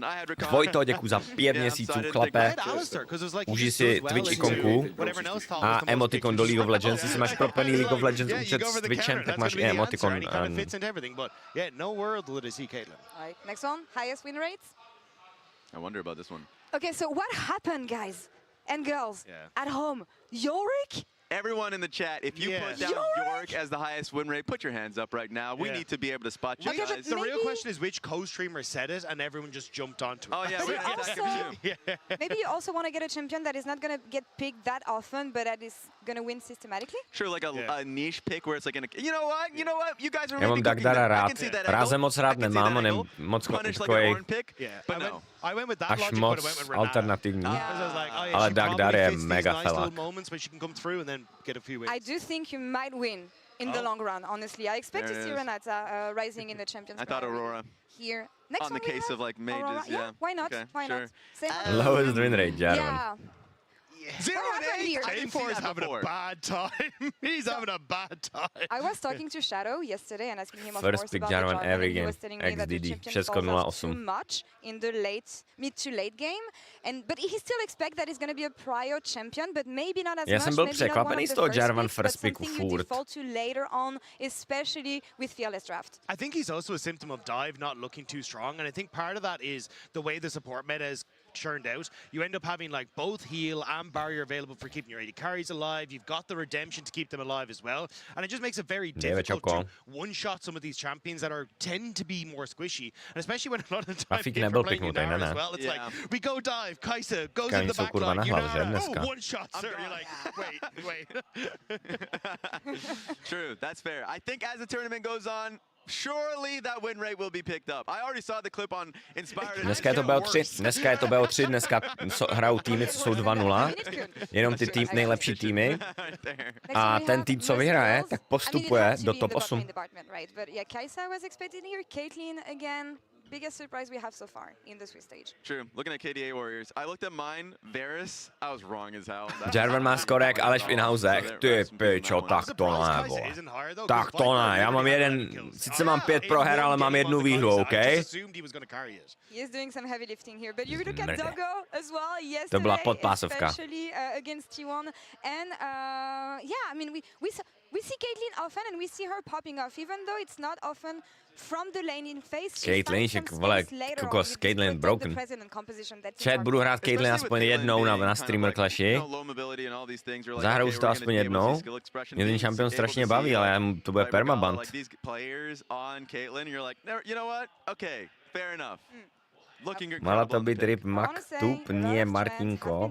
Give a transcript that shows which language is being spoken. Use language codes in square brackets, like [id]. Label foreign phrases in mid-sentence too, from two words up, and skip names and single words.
[en] I had Ricardo. [cs] Vojto, děkuji za 5 měsíců, [en] so I didn't [cs] chlape. [en] think- Alistair, 'cause it's like he [cs] Užij [en] just [cs] si [en] does well [cs] Twitch [en] into [cs] ikonku [en] whatever else thought [cs] a [en] was the most [cs] emotikon do League of Legends. Jestli máš propojený League of Legends [en] Yeah, you [cs] účet [en] go [cs] s [en] for the [cs] Twitchem, [en] counter. [cs] tak [en] That's [cs] máš [en] gonna [cs] i [en] be the answer, emotikon. and he kind of fits into everything, but yeah, no world will it see Caitlyn. All right, next one, highest win rates. I wonder about this one. Okay, so what happened, guys and girls Yeah. at home? Yorick? Everyone in the chat, if you Yeah. put down Yorick! York as the highest win rate, put your hands up right now. We Yeah. need to be able to spot you Okay, but guys. The real Maybe- question is which co-streamer said it, and everyone just jumped onto it. Oh yeah, But we're you gonna attack also- him too. Maybe you also want to get a champion that is not going to get picked that often, but that is going to win systematically? Sure, like Yeah. a niche pick where it's like, you know what, you guys are [cs] Já mám [en] maybe cooking [cs] Dagdara [en] that. I [cs] rád. [en] can see that [cs] Rázem [en] angle. [cs] moc rád [en] I can see [cs] nemám, [en] that [cs] on je [en] angle. [cs] moc [en] Punish like a [cs] takovej [en] horn pick, Yeah, but I no. went with that [cs] až [en] logic, but [cs] moc [en] I went with Renata. [cs] alternativní. [en] Yeah. Because I was like, oh, yeah, [cs] Ale [en] she [cs] Dagdar [en] probably [cs] je [en] fits these [cs] mega [en] nice [cs] felák. [en] little moments where she can come through and then get a few wins. I do think you might win in the Oh. long run, honestly. I expect There to it see is. Renata rising in the Champions I thought Priority Aurora. here. Next On the one we case have of like mages, Aurora. yeah. Why not? Okay, Why sure. not? Same Lowest win rate, Jarvan. Yeah. 0 What happened here? I didn't see J4 is that having before. a bad time. He's having a bad time. I was talking to Shadow yesterday and asking him, of First course, pick about the Jarvan Jarvan, every and he game. was telling me that the XDD. champion [pl] Wszystko [en] falls off 0-8. too much in the mid to late game, but he still expects that he's going to be a prior champion, but maybe not as [cs] Já [en] much. [cs] jsem byl [en] maybe not one [cs] překvapený [en] of [cs] z [en] the [cs] toho [en] first [cs] Jarvan [en] picks, [cs] first [en] but [cs] picku [en] something you [cs] furt. [en] default to later on, especially with Fearless Draft. I think he's also a symptom of dive not looking too strong, and I think part of that is the way the support meta is churned out. You end up having like both heal and barrier available for keeping your AD carries alive. You've got the redemption to keep them alive as well, and it just makes it very difficult to one-shot some of these champions that tend to be more squishy, and especially when a lot of the time [cs] Rafik [en] if [cs] nebyl [en] you're playing [cs] piknutý, [en] Yunara [cs] ne, [en] as [cs] ne. [en] well, it's Yeah. like we go dive, Kaisa goes [cs] Oni [en] in the [cs] jsou [en] back [cs] kurva na [en] line, [cs] hlavě, že, [en] Yunara, [cs] dneska? [en] one shot, sir. You're like, wait. True, that's fair. I think as the tournament goes on, surely that win rate will be picked up. I already saw the clip on Inspired. [cs] Dneska je to BO3, dneska hrajou týmy, co jsou 2-0, jenom ty nejlepší týmy. [en] Right there. [cs] A ten tým, co vyhraje, tak postupuje do top 8. [en] But yeah, Kaisa was expected here. Caitlyn again, biggest surprise we have so far in the Swiss stage. True. Looking at KDA Warriors, I looked at mine, Varus. I was wrong as hell. [cs] Jarvan má skorek, Aleš v inhousech. Ty pičo, tak to ne, vole. Tak to ne, já mám sice mám 5 proher, ale mám jednu výhru, OK? [en] He is doing some heavy lifting here, but you look at [cs] Mrde. [en] Doggo as well [cs] To byla [en] yesterday, [cs] podpásovka. [en] especially against T1. And yeah, I mean, we see Caitlyn often and we see her popping off, even though it's not often from the lane in phase. [cs] Caitlyn, však, vole, kokos, Caitlyn broken. Chat, budu hrát Caitlyn aspoň jednou na Streamer Clashi. Zahraju si to aspoň jednou. Mě ten šampion strašně baví, ale to bude permaband. [sk] Mala to být ryb Maktup, nie Martinko.